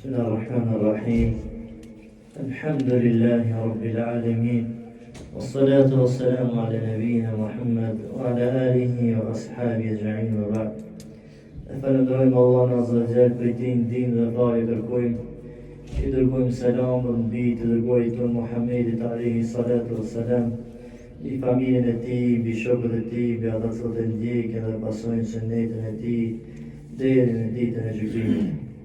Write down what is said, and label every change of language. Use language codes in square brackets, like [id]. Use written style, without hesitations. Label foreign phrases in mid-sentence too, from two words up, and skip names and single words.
[ar] بسم الله الرحمن الرحيم الحمد لله رب العالمين والصلاة والسلام على نبينا محمد وعلى آله وأصحابه أجمعين وبعد [sq] فندرojmë Allahun [ar] عز وجل [sq] për din dhe fare i dërgojmë selamën mbi të dërguarit ton Muhammedit [ar] عليه الصلاة والسلام, [sq] i familjen e tij, mbi shokët e tij, mbi ata që e ndjekin dhe pasojnë sunetin e tij deri në ditën e gjykimit.